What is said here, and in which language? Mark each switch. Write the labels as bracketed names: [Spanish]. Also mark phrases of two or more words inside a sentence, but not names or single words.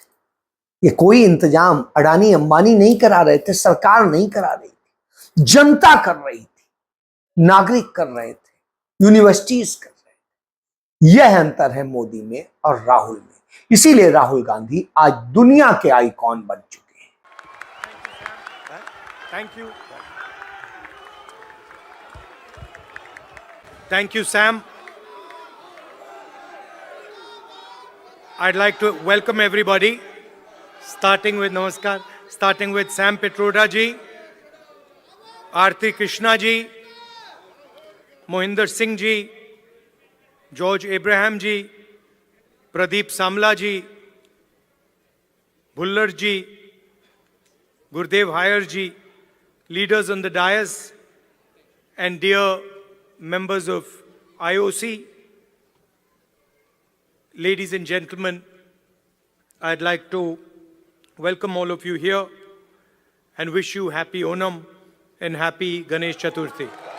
[Hindi] ये कोई इंतजाम अडानी अंबानी नहीं करा रहे थे, सरकार नहीं करा रही थी, जनता कर रही थी, नागरिक कर रहे थे, यूनिवर्सिटीज कर रहे थे। यह अंतर है मोदी में और राहुल में। इसीलिए राहुल गांधी आज दुनिया के आइकॉन बन चुके हैं। [English] Thank you, Sam. I'd like to welcome everybody, starting with Namaskar, starting with Sam Pitroda ji, Aarti Krishna ji, Mohinder Singh ji, George Abraham ji, Pradeep Samla ji, Bhullar ji, Gurdev Haier ji, leaders on the dais, and dear members of IOC, ladies and gentlemen, I'd like to welcome all of you here and wish you happy Onam and happy Ganesh Chaturthi.